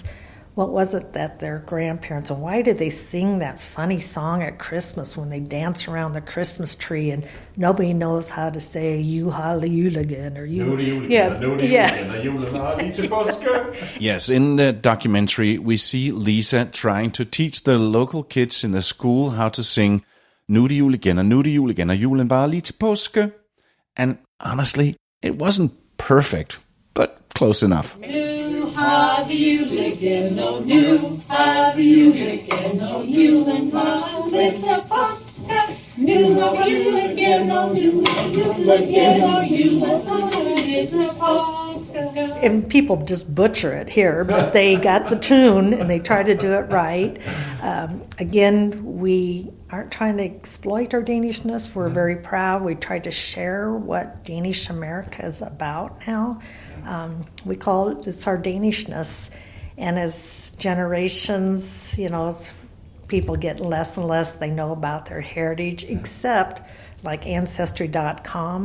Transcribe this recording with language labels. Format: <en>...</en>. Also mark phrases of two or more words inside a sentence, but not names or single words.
<en>What was it that their grandparents, and why did they sing that funny song at Christmas when they dance around the Christmas tree and nobody knows how to say "You Holly Juligan" or "You"? Yes, in the documentary, we see Lisa trying to teach the local kids in the school how to sing</en> <da>"Nu er det jul igen, og nu er det jul igen, og julen var lige til påske."</da> <en>And honestly, it wasn't perfect, but close enough.</en> <da>Har vi julen, og nu har vi julen, og julen var lidt til påske. Nu har vi julen, og nu har julen, og julen var lidt til påske.</da> <en>And people just butcher it here, but they got the tune and they try to do it right. Again, we aren't trying to exploit our Danishness. We're very proud. We try to share what Danish America is about now. We call it's our Danishness. And as generations, as people get less and less, they know about their heritage, except like Ancestry.com.</en>